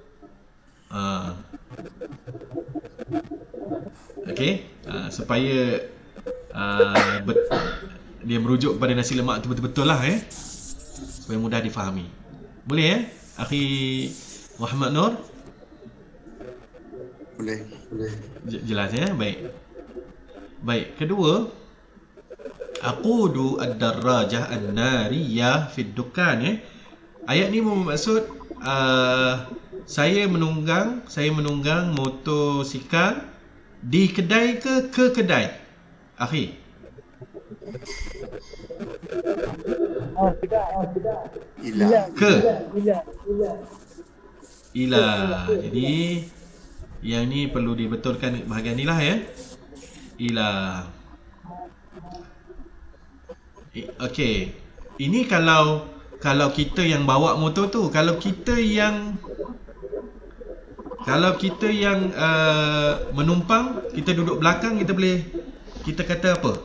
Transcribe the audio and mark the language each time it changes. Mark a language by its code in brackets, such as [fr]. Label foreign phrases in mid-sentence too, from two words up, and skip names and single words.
[ms] Okey, supaya dia merujuk kepada nasi lemak tu betul-betul lah supaya mudah difahami. Boleh Akhi Muhammad Nur? Boleh. Jelas Baik, kedua, [ar] أقود الدراجة النارية في الدكان [ms] Ayat ni bermaksud saya menunggang motosikal di kedai ke kedai? Akhi. Ila. Jadi yang ni perlu dibetulkan bahagian ni lah Ila. Okey. Ini kalau kita yang bawa motor tu, kalau kita yang menumpang, kita duduk belakang, kita kata apa?